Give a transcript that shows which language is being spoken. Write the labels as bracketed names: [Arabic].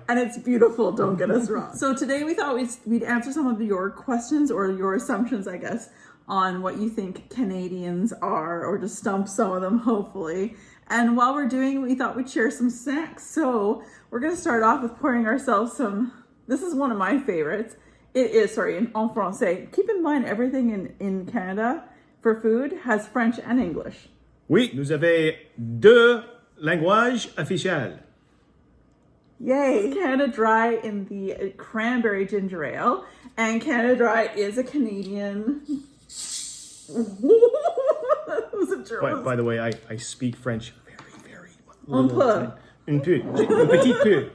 [English] And it's beautiful, don't get us wrong. So today we thought we'd answer some of your questions or your assumptions, I guess, on what you think Canadians are, or to stump some of them, hopefully. And while we're doing, we thought we'd share some snacks. So we're going to start off with pouring ourselves some, this is one of my favorites. It is, [French] en français. [English] Keep in mind, everything in Canada for food has French and English. [French] Oui, nous avons deux langages officiels. [English] Yay! Canada Dry in the cranberry ginger ale. And Canada Dry is a Canadian... That was a joke. By the way, I speak French very [French] Un peu. Un peu. Un petit peu.